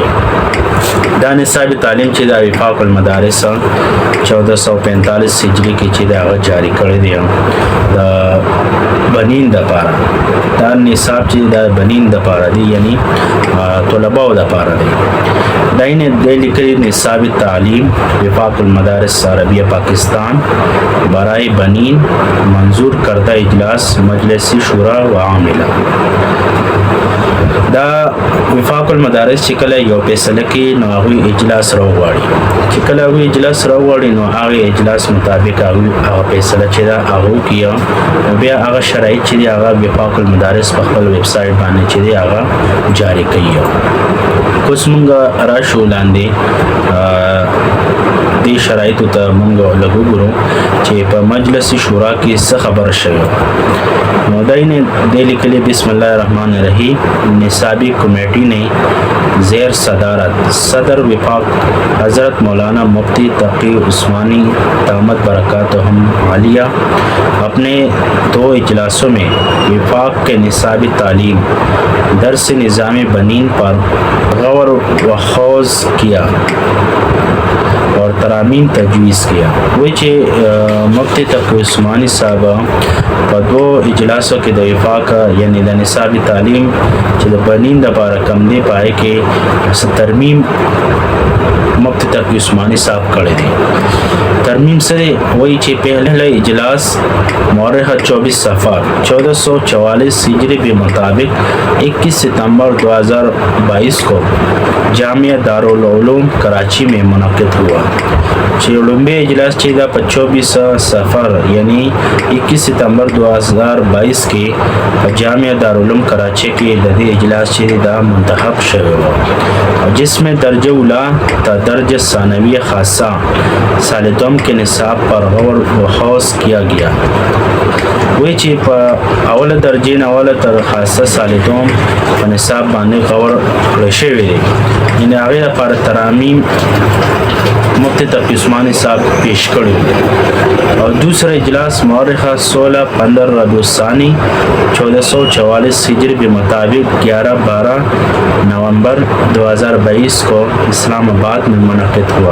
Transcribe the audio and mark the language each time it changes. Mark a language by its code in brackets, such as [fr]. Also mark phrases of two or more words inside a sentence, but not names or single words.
[ps] دا نصاب تعلیم چې د وفاق المدارس 1445 هجری کې چې دا جاری کړی دی د بنین د پاره. دا نصاب چې د بنین د پاره دی یعنی طلباو د پاره دی. داینه د لیکلي [ur] نصاب تعلیم وفاق المدارس عربیہ پاکستان برائے بنین منظور کردہ اجلاس مجلس شورا و عاملہ. [ps] دا وفاق المدارس چې کله یو فیصله کې نو هغه اجلاس راوغواړي. چې کله هغه اجلاس راوغواړي نو هغه اجلاس مطابق هغه فیصله چې دا هغه کیه بیا هغه شرایط چې هغه وفاق المدارس په خپل ویب سټ باندې چې هغه جاری کوي. اوس موږ راشو لاندې دې شرایطو ته موږ لږ وګورو چې په مجلس شورا کې څه خبره شوې. نو داینه د لیکلي [ar] بسم الله الرحمن الرحیم [ur] نصابی کمیٹی نے زیر صدارت صدر وفاق حضرت مولانا مفتی تقی عثمانی دامت برکاتہم عالیہ اپنے 2 اجلاسوں میں وفاق کے نصابی تعلیم درس نظام بنین پر غور و خوض کیا اور ترامیم تجویز کیا. [ps] وہی چې مفتی تقی عثمانی صاحب په 2 اجلاسو کې د وفاق یعنی د نصابی تعلیم چې د بنین د لپاره کم دی پای کې ترمیم مفتی تقی عثمانی صاحب کړی دی. ترمیم سره وہی چې [ur] پہلا اجلاس مورخ 24 صفر 1444 ہجری کے مطابق 21 ستمبر 2022 کو جامعہ دارالعلوم کراچی میں منعقد ہوا. [ps] لومبے اجلاس چې دا 24 صفر یعنی 21 ستمبر 2022 کې جامعہ دارالعلوم کراچی کې د دې اجلاس چې دا منتخب شوی و [ur] جس میں درجہ اولا تا درجہ ثانویہ خاصہ سال دوم کے نصاب پر غور و خوض کیا گیا. [ps] وی چې په اوله درجه نه اوله تر خاصه سال دوم په نصاب باندې غور کړی شوی دی. یعنی هغه لپاره ترامیم مفتی تقی عثمانی صاحب پیش کړی. [ur] اور دوسرا اجلاس مورخہ 16-15 ربیع الثانی 1444 ہجری کے مطابق 11-12 نومبر 2022 کو اسلام آباد میں منعقد ہوا.